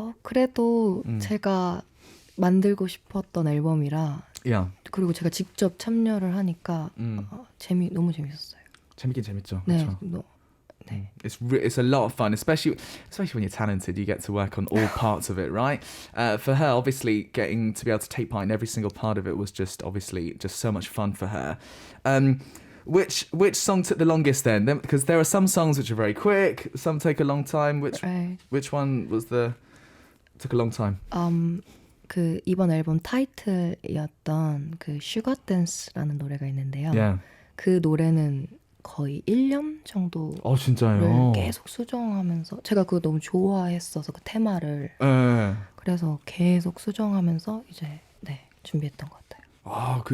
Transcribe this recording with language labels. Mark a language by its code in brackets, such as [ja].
[ko] 그래도 제가 만들고 싶었던 앨범이라. [en] Yeah. [ko] 그리고 제가 직접 참여를 하니까 너무 재밌었어요. 재밌긴 재밌죠. 네. 그렇죠? 네. [en] It's a lot of fun, especially when you're talented. You get to work on all parts of it, right? For her, obviously, getting to be able to take part in every single part of it was just so much fun for her. Which song took the longest then? Because there are some songs which are very quick, some take a long time. Which one took a long time? [ko] 그 이번 앨범 타이틀이었던 그 슈가 댄스라는 노래가 있는데요. [en] Yeah. [ko] 그 노래는 거의 1년 정도를 진짜요? 계속 수정하면서 제가 그거 너무 좋아했어서 그 테마를 그래서 계속 수정하면서 이제 준비했던 것 같아요.